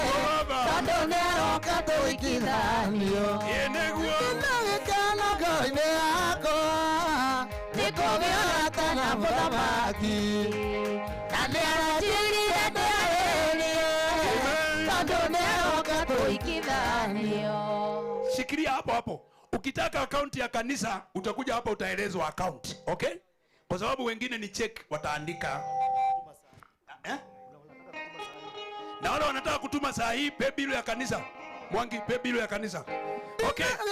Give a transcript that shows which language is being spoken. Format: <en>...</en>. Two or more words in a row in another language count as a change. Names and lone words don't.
<ki>Kadone roka tuikithanio gikeno ngoro-inĩ yakwa nĩ kũgĩa arata na mũthamaki na nĩ aranjĩrire ndĩarĩrie tondũ nĩaroka tuikithanio.</ki> <sw>Shikilia hapo hapo. Ukitaka akaunti ya kanisa utakuja hapa utaelezwa account. Okay? Kwa sababu wengine ni check wataandika. Na wale wanataka kutuma saa hii</sw> <en>pay bill</en> <sw>ya kanisa. Mwangi</sw> <en>pay bill</en> <sw>ya kanisa. Okay.</sw>